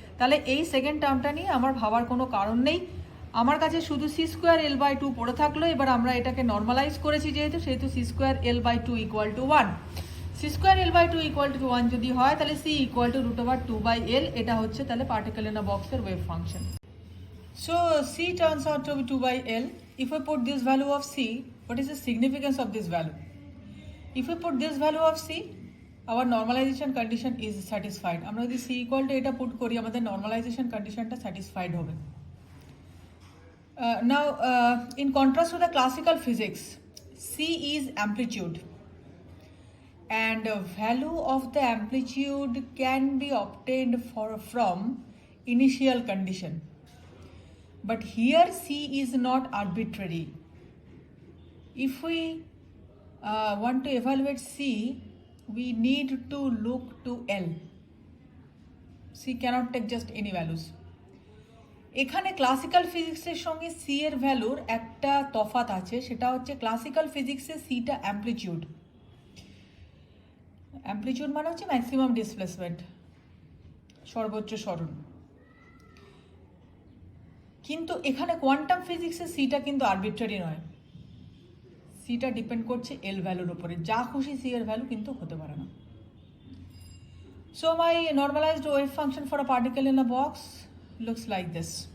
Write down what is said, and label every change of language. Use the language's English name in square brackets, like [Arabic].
[Bangla] তাহলে এই সেকেন্ড টার্মটা নিয়ে আমার ভাবার কোনো কারণ নেই। আমার কাছে শুধু c স্কোয়ার L বাই 2 পড়ে থাকলো। এবার আমরা এটাকে নর্মালাইজ করেছি যেহেতু c square L by 2 equal to 1। c square L by 2 equal to 1 যদি হয় তাহলে c equal to root over 2 by L। এটা হচ্ছে তাহলে পার্টিকেল ইন আ বক্সের wave function. [English] So c turns out to be 2 by L. If I put this value of c, what is the significance of this value? If we put this value of c, our normalization condition is satisfied. [Bangla] আমরা যদি c equal to এটা put করি, আমাদের normalization conditionটা satisfied হবে। [English] Now, in contrast to the classical physics, c is amplitude, and value of the amplitude can be obtained from initial condition. But here c is not arbitrary. If we want to evaluate c, we need to look to L. c cannot take just any values. [Bangla] এখানে classical ফিজিক্সের সঙ্গে C এর ভ্যালুর একটা তফাৎ আছে, সেটা হচ্ছে ক্লাসিক্যাল ফিজিক্সে সিটা অ্যাম্প্লিটিউড মানে হচ্ছে ম্যাক্সিমাম ডিসপ্লেসমেন্ট, সর্বোচ্চ সরণ। কিন্তু এখানে কোয়ান্টাম ফিজিক্সে সিটা কিন্তু আরবিট্রারি নয়, সিটা ডিপেন্ড করছে এল ভ্যালুর উপরে, যা খুশি সি এর ভ্যালু কিন্তু হতে পারে না। [English] So my normalized wave function for a particle in a box looks like this.